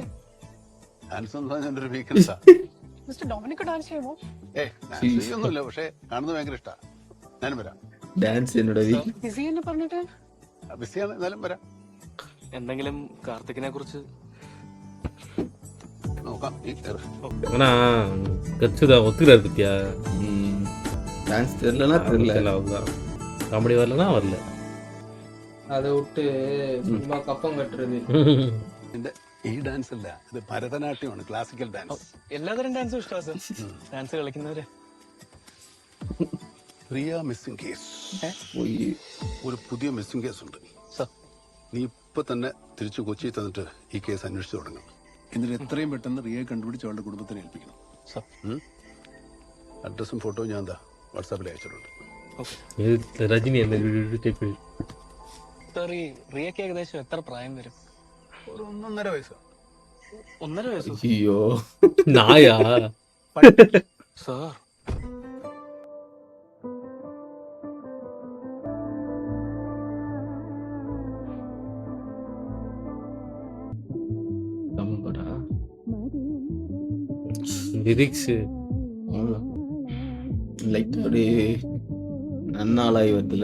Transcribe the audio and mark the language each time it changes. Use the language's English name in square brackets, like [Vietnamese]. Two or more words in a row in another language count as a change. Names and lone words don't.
[Malayalam] ഡാൻസ് ഒന്നും എന്റെ ഒരു വീക്കെൻഡ്സാ. മിസ്റ്റർ ഡൊമിനിക് ഡാൻസ് ചെയ്യുമോ? ഡാൻസ് ചെയ്യൊന്നുമില്ല, പക്ഷെ കാണുന്നത് ഭയങ്കര ഇഷ്ടാ. ഞാനും വരാം. ഡാൻസ് ബിസി എന്ന് പറഞ്ഞിട്ട് ബിസിയാണ്, എന്നാലും വരാം. എന്തെങ്കിലും കാർത്തികിനെ കുറിച്ച് നോക്കാം. [Tamil] ஆனா கச்சுதான் ஒத்துக்கிறாரு பத்தியா. டான்ஸ் தெரியலனா தெரியல, காமெடி வரலனா வரல. அதை விட்டு சும்மா கப்பம் கட்டுறது. [Malayalam] ഈ ഡാൻസ് അല്ല, ഇത് ഭരതനാട്യമാണ്, [English] classical dance. [Malayalam] എല്ലാതരം ഡാൻസും ഇഷ്ടമാണ് സർ. ഡാൻസ് കളിക്കുന്നവരെ. പ്രിയ [English] missing case. [Malayalam] ഒരു പുതിയ [English] missing case [Malayalam] ഉണ്ട്. നീ ഇപ്പൊ തന്നെ തിരിച്ചു കൊച്ചി തന്നിട്ട് ഈ കേസ് അന്വേഷിച്ചു തുടങ്ങണം. എന്നിട്ട് എത്രയും പെട്ടെന്ന് റിയയെ കണ്ടുപിടിച്ച് അവളുടെ കുടുംബത്തിനെ ഏൽപ്പിക്കണം. അഡ്രസ്സും ഫോട്ടോയും ഞാൻ എന്താ വാട്സാപ്പിൽ അയച്ചിട്ടുണ്ട്. രജനി സർ, ഈ റിയക്ക് ഏകദേശം എത്ര പ്രായം വരും? ഒരു 1.5 വയസ്സ്. 1.5 വയസ്സ്? അയ്യോ, നായാ സാർ? [Tamil] லிரிக்ஸ் லைட் அப்படி நன்னாளாய் வருதுல.